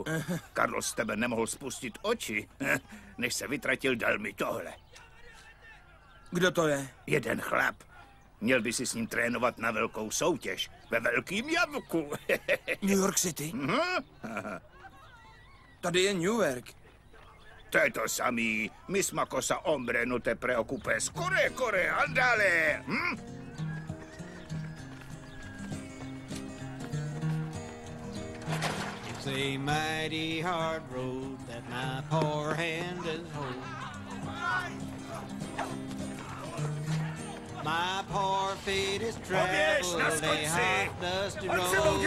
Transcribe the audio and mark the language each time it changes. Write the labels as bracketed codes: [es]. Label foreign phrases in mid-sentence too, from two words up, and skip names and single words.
[cs] Carlos z tebe nemohl spustit oči. Než se vytratil, dal mi tohle. Kdo to je? Jeden chlap. Měl by si s ním trénovat na velkou soutěž. Ve Velkým Jablku. New York City? Tady je Newark. To je to samý. [es] Misma cosa hombre no te preocupes. Corre, andale. [en] It's a mighty hard road that my poor hand is holding. My poor feet is traveled a hot, dusty road.